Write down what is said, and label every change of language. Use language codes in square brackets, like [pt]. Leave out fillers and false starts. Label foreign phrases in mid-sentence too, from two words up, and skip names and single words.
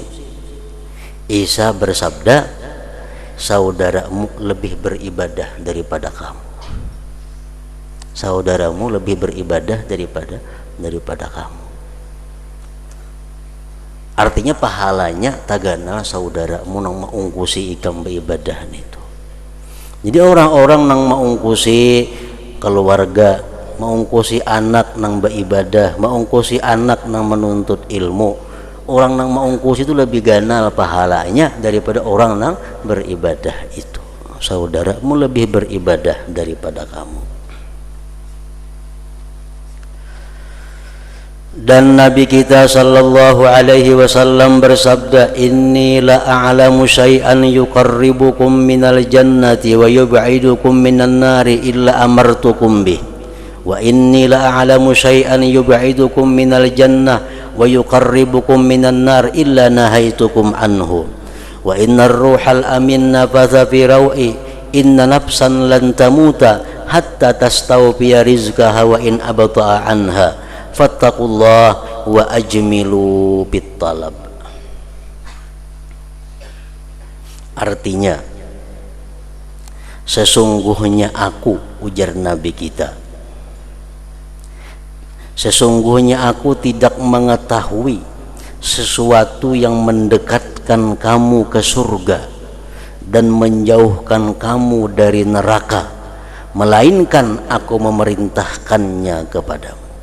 [id] Isa bersabda, saudaramu lebih beribadah daripada kamu. Saudaramu lebih beribadah daripada kamu. [bjn] Artinya pahalanya tagana saudaramu nang maungkusi ikam beribadah itu. Jadi orang-orang nang maungkusi keluarga, maungkusi anak nang beribadah, maungkusi anak nang menuntut ilmu, orang nang maungkusi itu lebih ganal pahalanya daripada orang nang beribadah itu. [id] Saudaramu lebih beribadah daripada kamu. Dan Nabi kita [ar] صلى الله عليه وسلم [id] bersabda, [ar] إني لا أعلم شيئا يقربكم من الجنة ويبعدكم من النار إلا أمرتكم به وإني لا أعلم شيئا يبعدكم من الجنة ويقربكم من النار إلا نهيتكم عنه وإن الروح الأمين نفث في روعي إن نفسا لن تموت حتى تستوفي رزقها وإن أبطأ عنها فاتقوا الله وأجملوا في الطلب. [id] Artinya, sesungguhnya aku, ujar Nabi kita, sesungguhnya aku tidak mengetahui sesuatu yang mendekatkan kamu ke surga dan menjauhkan kamu dari neraka, melainkan aku memerintahkannya kepadamu.